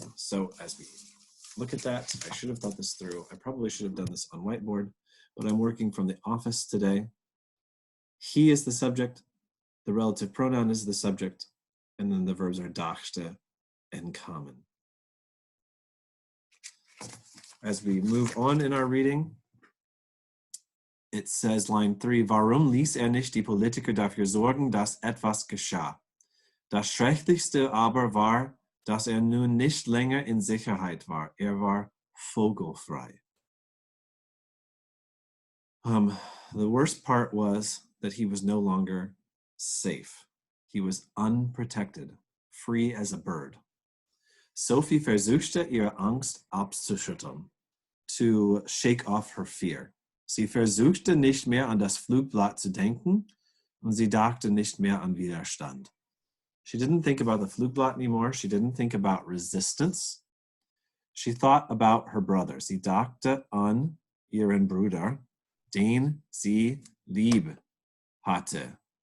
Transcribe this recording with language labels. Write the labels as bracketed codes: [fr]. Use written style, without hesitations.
[en] So as we look at that, I should have thought this through. I probably should have done this on whiteboard, but I'm working from the office today. He is the subject, the relative pronoun is the subject, and then the verbs are dachte and kommen. As we move on in our reading, it says, line 3, [de] warum ließ nicht die Politiker dafür sorgen, dass etwas geschah? Das Schrecklichste aber war, dass nun nicht länger in Sicherheit war. War vogelfrei. [en] The worst part was that he was no longer safe. He was unprotected, free as a bird. [de] Sophie versuchte, ihre Angst abzuschütteln, [en] to shake off her fear. [de] Sie versuchte nicht mehr an das Flugblatt zu denken und sie dachte nicht mehr an Widerstand. [en] She didn't think about the Flugblatt anymore. She didn't think about resistance. She thought about her brother. [de] Sie dachte an ihren Bruder, den sie lieb hatte.